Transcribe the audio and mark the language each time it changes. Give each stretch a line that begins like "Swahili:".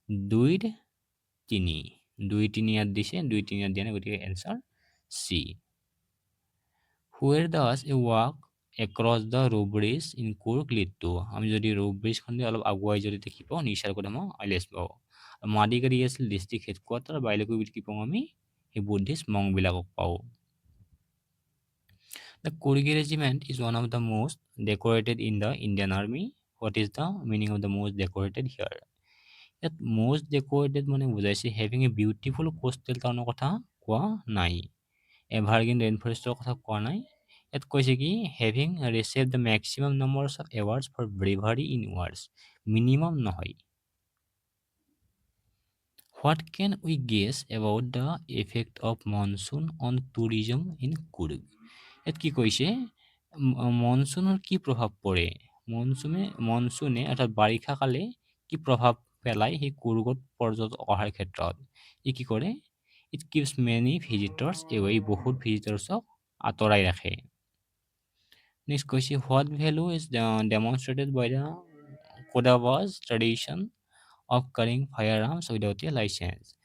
Assamese: 2ৰ 3, 2 3 ইয়াত দিছে, 2 3 ইয়াত দিয়া নাই, গতিকে answer C.
English: Where does a walk across the rope bridge in Coorg lead to?
Assamese: আমি যদি ৰো ব্ৰিজখন দি অলপ আগুৱাই যদি দেখি পাওঁ, নিচাৰকদম আইলেছ পাওঁ। মাদিগাৰী আছিল ডিষ্ট্ৰিক্ট হেডকোৱাৰ্টাৰ, বাইলকুৰিত কি পাওঁ আমি? সেই বুদ্ধিষ্ট মংবিলাকক পাওঁ।
English: The Kurgi regiment is one of the most decorated in the Indian Army. What is the meaning of the most decorated here?
Assamese: ইয়াত most decorated মানে বুজাইছে
English: having a beautiful coastal town
Assamese: ৰ কথা কোৱা নাই, এভাৰগ্ৰীণ ৰেইনফৰেষ্টৰ কথা কোৱা নাই। ইয়াত কৈছে কি
English: having received the maximum numbers of awards for bravery in wars, minimum নহয়। What can we guess about the effect of monsoon on tourism in Kurg?
Assamese: ইয়াত কি কৈছে, মনচুনৰ কি প্ৰভাৱ পৰে? মনচুনে অৰ্থাৎ বাৰিষা কালে কি প্ৰভাৱ পেলায় সেই কুৰ্গত পৰ্যটক অহাৰ ক্ষেত্ৰত? ই কি কৰে?
English: it keeps many visitors away,
Assamese: বহুত ভিজিটৰ্ছক আঁতৰাই ৰাখে। নেক্সট কৈছে,
English: What value is demonstrated by the Kodavas tradition of carrying fire arms without a licence?